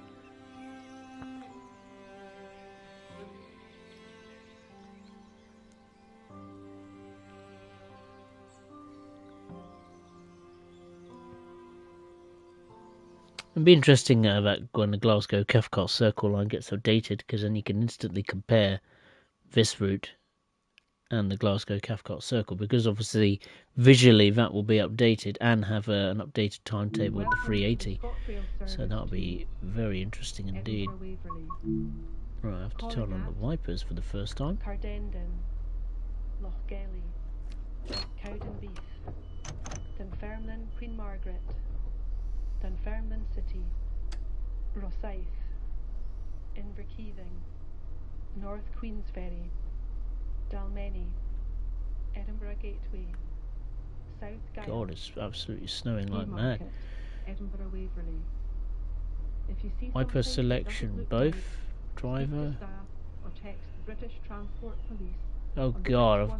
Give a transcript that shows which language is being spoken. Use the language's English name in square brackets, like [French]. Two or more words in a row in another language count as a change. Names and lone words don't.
[English] It'd be interesting about when the Glasgow Cathcart Circle Line gets updated, because then you can instantly compare this route and the Glasgow Cathcart Circle, because obviously visually that will be updated and have an updated timetable with the 380. So that'll be very interesting indeed. Right, I have to turn on the wipers for the first time. Cardendon, Lochgelly, Cowdenbeath, Dunfermline, Queen Margaret, Dunfermline City, Rosyth, Inverkeithing, North Queensferry, Dalmeny, Edinburgh Gateway, South Gyle. God, it's absolutely snowing like mad. Edinburgh Waverley. If you see Wiper something selection, that doesn't look both. right, Driver. speak to staff or text the British Transport Police. Oh on God, I've